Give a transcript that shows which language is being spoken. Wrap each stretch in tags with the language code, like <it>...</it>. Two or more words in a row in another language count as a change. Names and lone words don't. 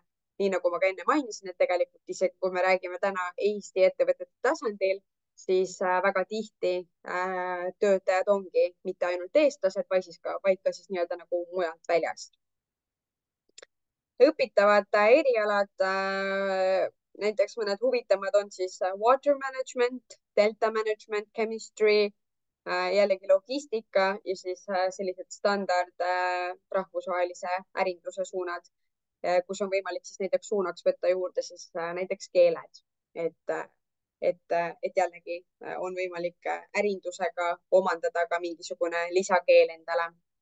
<et>Nii nagu ma ka enne mainisin, et tegelikult isegi kui me räägime täna Eesti ettevõtete tasandil, siis väga tihti töötajad ongi mitte ainult eestlased, vaid ka siis nii-öelda nagu mujalt väljast. Õpitavad erialad, näiteks mõned huvitavad on siis</et> <en>water management, delta management, chemistry,</en> <et>jällegi logistika ja siis sellised standard rahvusvahelise ärinduse suunad, kus on võimalik siis näiteks suunaks võtta juurde siis näiteks keeled, et jällegi on võimalik ärindusega omandada ka mingisugune lisakeel endale.</et>